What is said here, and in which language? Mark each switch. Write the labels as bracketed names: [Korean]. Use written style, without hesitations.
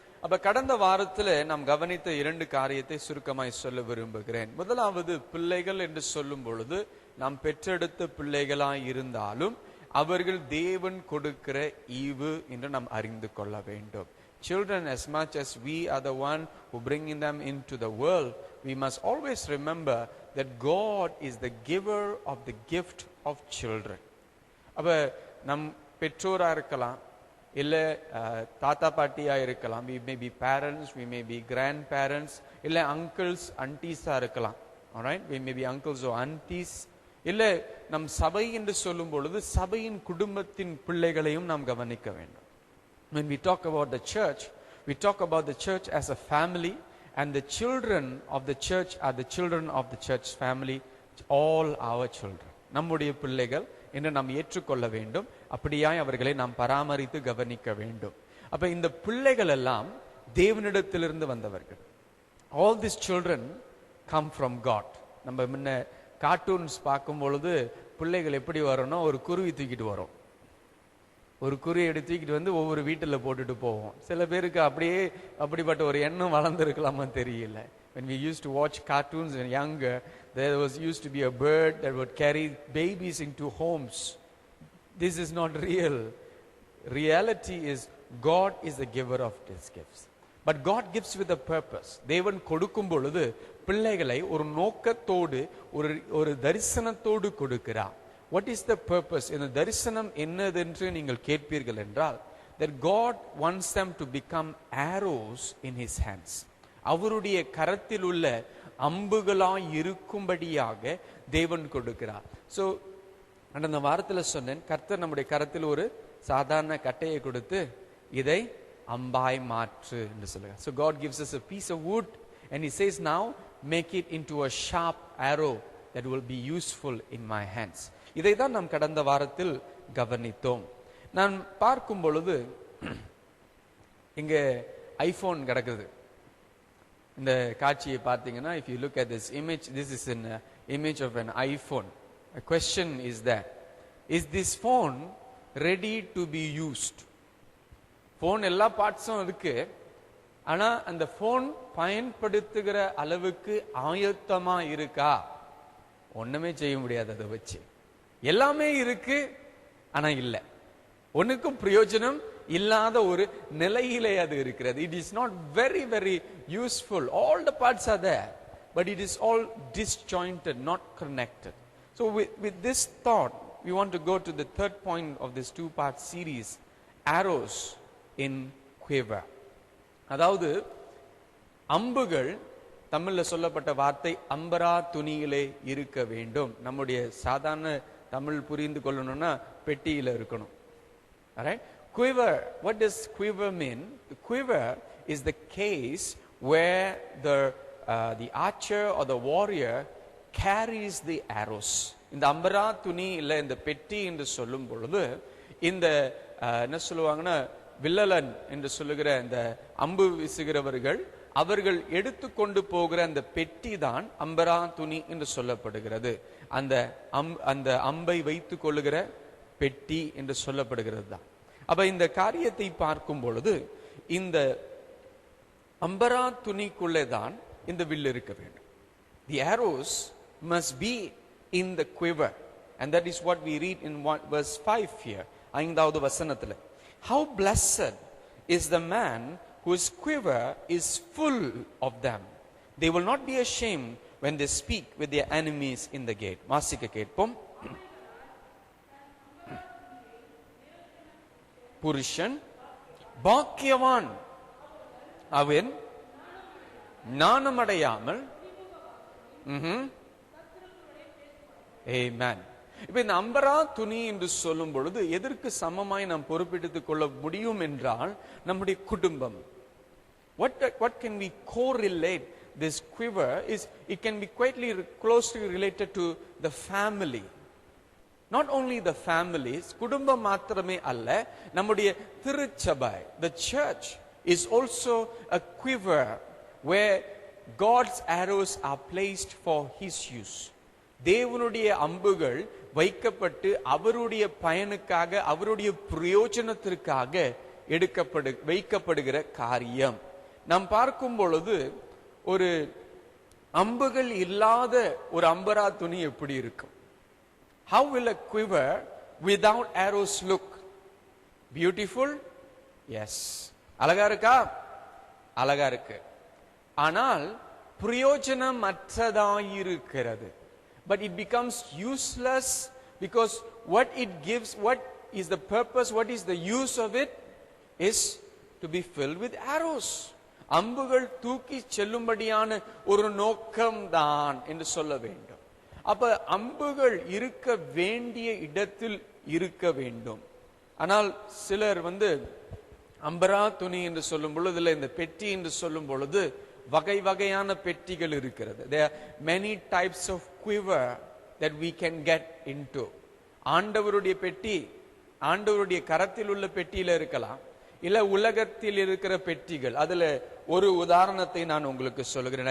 [Tamil] அப்ப கடந்த வாரத்தில் நாம் கவனித்த 2 காரியத்தை சுருக்கமாய் சொல்ல விரும்புகிறேன். முதலாவது, பிள்ளைகள் என்று சொல்லும் பொழுது நாம் பெற்றெடுத்த பிள்ளைகளாய் இருந்தாலும் அவர்கள் தேவன் கொடுக்கிற ஈவு என்று நாம் அறிந்து கொள்ள வேண்டும். [English] Children, as much as we are the one who bringing them into the world, we must always remember that God is the giver of the gift of children. [Tamil] அப்ப நம் பெற்றோரா இருக்கலாம், இல்லை தாத்தா பாட்டியாக இருக்கலாம், [English] we may be parents, we may be grandparents, [Tamil] இல்லை uncles, aunties-ஆ இருக்கலாம். [English] Alright, we may be uncles or aunties. [Tamil] இல்லை நம் சபை என்று சொல்லும் பொழுது சபையின் குடும்பத்தின் பிள்ளைகளையும் நாம் கவனிக்க வேண்டும். [English] When we talk about the church, we talk about the church as a family, and the children of the church are the children of the church family, all our children. [Tamil] நம்முடைய பிள்ளைகள் என்று நாம் ஏற்றுக்கொள்ள வேண்டும். அப்படியாய் அவர்களை நாம் பராமரித்து கவனிக்க வேண்டும். அப்ப இந்த பிள்ளைகள் எல்லாம் தேவனிடத்திலிருந்து வந்தவர்கள். [English] All these children come from God. [Tamil] நம்ம முன்ன கார்ட்டூன்ஸ் பார்க்கும் பொழுது பிள்ளைகள் எப்படி வரணும், ஒரு குருவி தூக்கிட்டு வரும். ஒரு குருவி எடுத்து தூக்கிட்டு வந்து ஒவ்வொரு வீட்டில் போட்டுட்டு போவோம். சில பேருக்கு அப்படியே அப்படிப்பட்ட ஒரு எண்ணம் வளர்ந்துருக்கலாமா தெரியல. [English] When we used to watch cartoons when younger, there was used to be a bird that would carry babies into homes. This is not real. Reality is God is the giver of these gifts. But God gives with a purpose. [Tamil] தேவன் கொடுக்கும் பொழுது பிள்ளைகளை ஒரு நோக்கத்தோடு ஒரு தரிசனத்தோடு கொடுக்கிறார். [English] What is the purpose? [Tamil] இந்த தரிசனம் என்னதென்று நீங்கள் கேட்பீர்கள் என்றால், [English] that God wants them to become arrows in his hands. [Tamil] அவருடைய கரத்தில் உள்ள அம்புகளாய் இருக்கும்படியாக தேவன் கொடுக்கிறார். ஸோ அந்த வாரத்தில் சொன்னேன், கர்த்தர் நம்முடைய கரத்தில் ஒரு சாதாரண கட்டையை கொடுத்து இதை அம்பாய் மாற்று என்று சொல்லுகிறார். [English] So God gives us a piece of wood and he says, now make it into a sharp arrow that will be useful in my hands. [Tamil] இதை தான் நாம் கடந்த வாரத்தில் கவனித்தோம். நான் பார்க்கும் பொழுது இங்க ஐபோன் கிடக்குது. இந்த காட்சியை பார்த்தீங்கன்னா, [English] if you look at this image, this is an image of an iPhone. A question is that, is this phone ready to be used? [Tamil] phone எல்லா பார்ட்ஸும் இருக்கு, ஆனா அந்த phone பயன்படுத்துகிற அளவுக்கு ஆயத்தமா இருக்கா? ஒண்ணுமே செய்ய முடியாது அதை வச்சு. எல்லாமே இருக்கு, ஆனா இல்லை. ஒன்னுக்கும் பிரயோஜனம் இல்லாத ஒரு நிலையிலே அது இருக்கிறது. [English] It is not very very useful. All the parts are there, but it is all disjointed, not connected. So with this thought, we want to go to the third point of this two-part series, arrows in quiver. [Tamil] அதாவது அம்புகள், தமிழ்ல சொல்லப்பட்ட வார்த்தை அம்பரா துணியிலே இருக்க வேண்டும். நம்முடைய சாதாரண தமிழ் புரிந்து கொள்ளணும்னா பெட்டியில இருக்கணும். [English] Alright? Quiver, what does quiver mean? The quiver is the case where the archer or the warrior carries the arrows. [Tamil] இந்த அம்பரா துணி இல்ல இந்த பெட்டி என்று சொல்லும் பொழுது, இந்த என்ன சொல்லுவாங்கன்னா, வில்லலன் என்று சொல்லுகிற இந்த அம்பு வீசுகிறவர்கள், அவர்கள் எடுத்துக்கொண்டு போகிற அந்த பெட்டி தான் அம்பரா துணி என்று சொல்லப்படுகிறது. அந்த அம்பை வைத்துக் கொள்ளுகிற பெட்டி என்று சொல்லப்படுகிறது தான். அப்ப இந்த காரியத்தை பார்க்கும் பொழுது, இந்த அம்பரா துணிக்குள்ளே தான் இந்த வில் இருக்க வேண்டும். [English] The arrows must be in the quiver, and that is what we read in verse 5 here. [Tamil] ஐந்தாவது வசனத்துல, [English] how blessed is the man whose quiver is full of them. They will not be ashamed when they speak with their enemies in the gate. [Tamil] வாசிக்க கேட்போம். புருஷன் பாக்கியவான், அவன் நாணமடையாமல். Amen. இப்ப இந்த அம்பரா துணி என்று சொல்லும் பொழுது எதற்கு சமமாய் நாம் பொறுப்பெடுத்துக் கொள்ள முடியும் என்றால், நம்முடைய குடும்பம். [English] What can we correlate this quiver is, it can be quite closely related to the family. Not only the families, [Tamil] குடும்பம் மாத்திரமே அல்ல, நம்முடைய திருச்சபை, [English] the church is also a quiver where God's arrows are placed for his use. [Tamil] தேவனுடைய அம்புகள் வைக்கப்பட்டு அவருடைய பயனுக்காக, அவருடைய பிரயோஜனத்திற்காக வைக்கப்படுகிற காரியம். நாம் பார்க்கும் பொழுது, ஒரு அம்புகள் இல்லாத ஒரு அம்பரா துணி எப்படி இருக்கும்? [English] How will a quiver without arrows look? Beautiful? Yes. [Tamil] அழகா இருக்கா? அழகா இருக்கு. ஆனால் பிரயோஜனம் அற்றதாயிருக்கிறது. [English] But it becomes useless because what it gives, what is the purpose, what is the use of it, is to be filled with arrows. [Tamil] அம்புகள் தூக்கி செல்லும்படியான ஒரு நோக்கம் தான் என்று சொல்ல வேண்டும். அப்ப அம்புகள் இருக்க வேண்டிய இடத்தில் இருக்க வேண்டும். ஆனால் சிலர் அம்பரா துணி என்று சொல்லும் பொழுது, இந்த பெட்டி என்று சொல்லும் பொழுது வகை வகையான பெட்டிகள் இருக்கிறது. [English] There are many types of quiver that we can get into. [Tamil] ஆண்டவருடைய பெட்டி, ஆண்டவருடைய கரத்தில் உள்ள பெட்டியில இருக்கலாம், இல்ல உலகத்தில் இருக்கிற பெட்டிகள். அதுல ஒரு உதாரணத்தை நான் உங்களுக்கு சொல்லுகிறேன்.